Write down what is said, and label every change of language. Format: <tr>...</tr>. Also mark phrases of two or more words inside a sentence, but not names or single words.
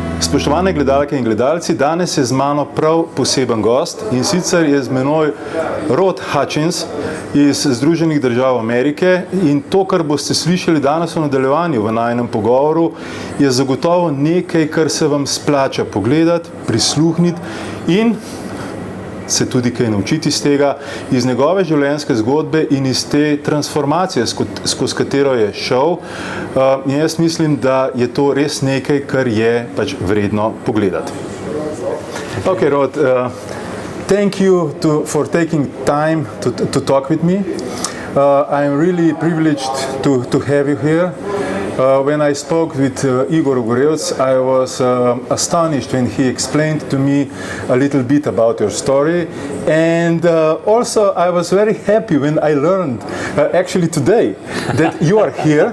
<sl>Spoštovane gledalke in gledalci, danes je z mano prav poseben gost in sicer je z menoj Rodom Hutchinsom iz Združenih držav Amerike in to, kar boste slišali danes v nadaljevanju v najinem pogovoru, je zagotovo nekaj, kar se vam splača pogledati, prisluhniti in se tudi kaj naučiti iz tega, iz njegove življenjske zgodbe in iz te transformacije, skozi katero je šel. In jaz mislim, da je to res nekaj, kar je pač vredno pogledati. Ok, Rod,</sl> <en>thank you for taking time to talk with me. I'm really privileged to have you here. When I spoke with Igor Ogorevc, I was astonished when he explained to me a little bit about your story, and also I was very happy when I learned actually today that you are here.</en>